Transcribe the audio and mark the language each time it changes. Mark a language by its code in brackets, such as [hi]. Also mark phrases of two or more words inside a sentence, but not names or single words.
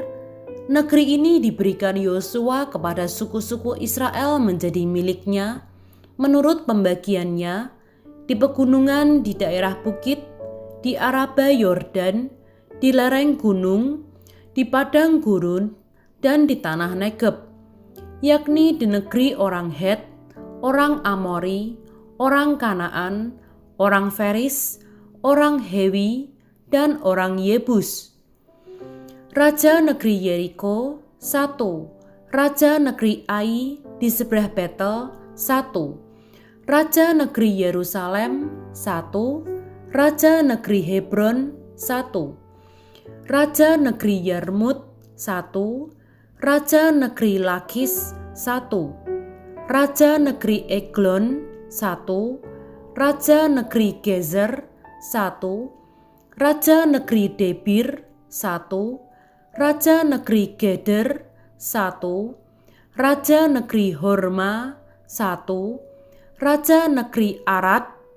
[id] Negeri ini diberikan Yosua kepada suku-suku Israel menjadi miliknya menurut pembagiannya di pegunungan, di daerah bukit, di Araba Yordan, di lereng gunung, di padang gurun, dan di tanah Negeb, yakni di negeri orang Het, orang Amori, orang Kanaan, orang Feris, orang Hewi, dan orang Yebus. Raja negeri Yeriko 1, Raja negeri Ai di sebelah Betel 1, Raja negeri Yerusalem 1, Raja negeri Hebron 1, Raja negeri Yarmut 1, Raja negeri Lakis 1, Raja negeri Eglon 1, Raja negeri Gezer 1, Raja negeri Debir 1, Raja negeri Geder 1, Raja negeri Horma 1, Raja negeri Arad